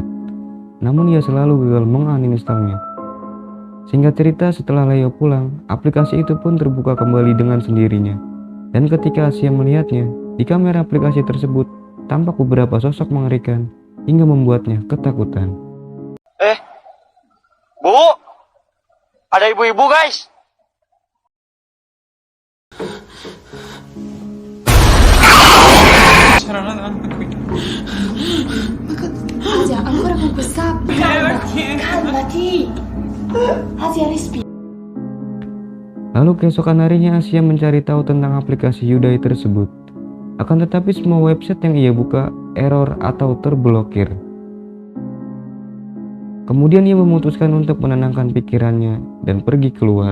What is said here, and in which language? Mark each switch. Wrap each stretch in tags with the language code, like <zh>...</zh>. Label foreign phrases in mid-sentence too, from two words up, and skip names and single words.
<id>Namun ia selalu gagal menginstalnya. Singkat cerita, setelah Leo pulang, aplikasi itu pun terbuka kembali dengan sendirinya. Dan ketika Asia melihatnya, di kamera aplikasi tersebut tampak beberapa sosok mengerikan hingga membuatnya ketakutan. Bu, ada ibu-ibu guys.</id> <it>C'erano davanti qui. Asia, ancora con questa... Calmati! Asia, respira.</it> <id>Lalu keesokan harinya Asia mencari tahu tentang aplikasi Hyundai tersebut. Akan tetapi semua website yang ia buka error atau terblokir. Kemudian ia memutuskan untuk menenangkan pikirannya dan pergi keluar.</id>